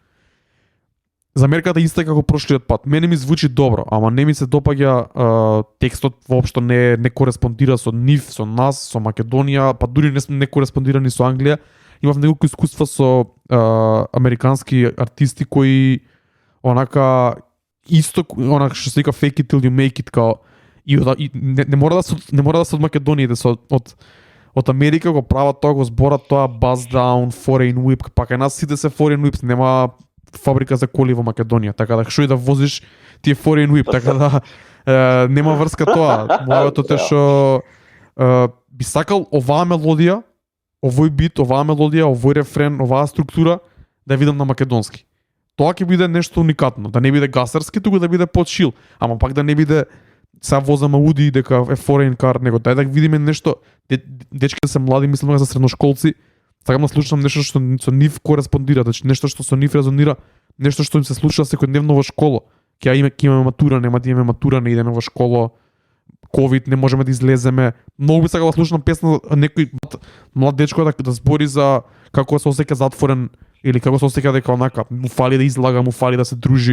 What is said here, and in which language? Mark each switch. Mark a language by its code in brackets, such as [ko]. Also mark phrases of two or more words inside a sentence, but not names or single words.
[mk] Замерката иста како прошлиот пат. Мене ми звучи добро, ама не ми се допаѓа текстот, воопшто не кореспондира со нив, со нас, со Македонија, па дури не кореспондира ни со Англија. Имав неколку искуства со американски артисти кои онака исто онака што се вика [en] fake it till you make it, [mk] као и не мора да се од Македонија, се од Америка го прават тоа, го зборат тоа [en] buzz down, foreign whip, [mk] па кај нас сите се [en] foreign whips, [mk] нема фабрика за коли во Македонија, така да што и да возиш ти е [en] foreign whip, [mk] така да нема врска тоа. Моето е што би сакал оваа мелодија, овој бит, оваа мелодија, овој рефрен, оваа структура да видам на македонски. Тоа ќе биде нешто уникатно, да не биде гасарски, туку да биде подшил, ама пак да не биде са возам Ауди дека е [en] foreign car, [mk] него дај да видиме нешто. Дечките се млади, мислам дека се средношколци. Сакам да слушам нешто што со нив кореспондира, значи нешто што со нив резонира, нешто што им се случува секојдневно во школа. Ќе имаме матура, нема да имаме матура, не идеме во школа. Ковид, не можеме да излеземе. Многу би сакал да слушам песна некој млад дечко да збори за како се осеќа затворен или како се осеќа дека онака му фали да излага, му фали да се дружи.